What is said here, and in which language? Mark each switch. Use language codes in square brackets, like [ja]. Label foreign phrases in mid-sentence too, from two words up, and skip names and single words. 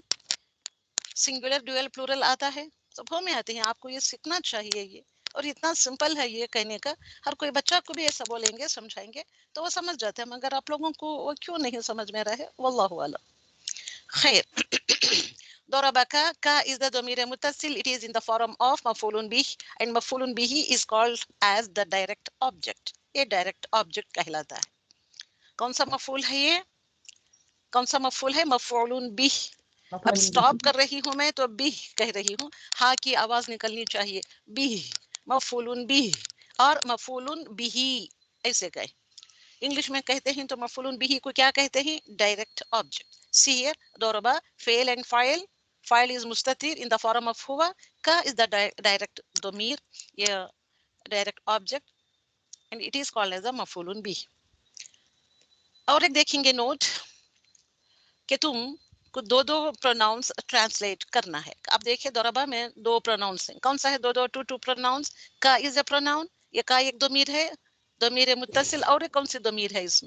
[en] singular dual plural [ur] آتا ہے، سبوں میں آتے ہیں. آپ کو یہ سیکھنا چاہیے یہ، اور اتنا سمپل ہے یہ کہنے کا. ہر کوئی بچہ کو بھی ایسا بولیں گے، سمجھائیں گے تو وہ سمجھ جاتے ہیں، مگر آپ لوگوں کو وہ کیوں نہیں سمجھ میں رہے؟ [ar] واللہ اعلم. خیر. ضربك ka [en] is the [ar] ضمیر متصل. [en] It is in the form of [ar] مفعول به [en] and [ar] مفعول به [en] is called as the direct object. [ur] یہ [en] direct object [ur] کہلاتا ہے. کون سا مفعول ہے یہ؟ کون سا مفعول ہے؟ [ar] مفعول به. [ur] اب سٹاپ کر رہی ہوں میں تو بھی کہہ رہی ہوں، ہاں کی آواز نکلنی چاہیے. بھی مفعول بھی اور [ar] مفعول به [ur] ایسے کہیں. انگلش میں کہتے ہیں تو [ar] مفعول به [ur] کو کیا کہتے ہیں؟ [en] direct object. See here, [ar] ضرب فعل [en] and file. File is مستتر in the form of هو. کا is the direct ضمیر یا direct object and it is called as a [ar] مفعول به. [ur] اور ایک دیکھیں گے نوٹ کہ تم کو دو دو [en] pronouns translate [ur] کرنا ہے. اب دیکھیں ضربہ میں دو پروناؤنس ہیں. کون سا ہے؟ [en] two pronouns. ka is a pronoun, [ur] یہ کا ایک ضمیر ہے، [ar] ضمیر متصل. [ur] اور ایک کون سی ضمیر ہے اس میں؟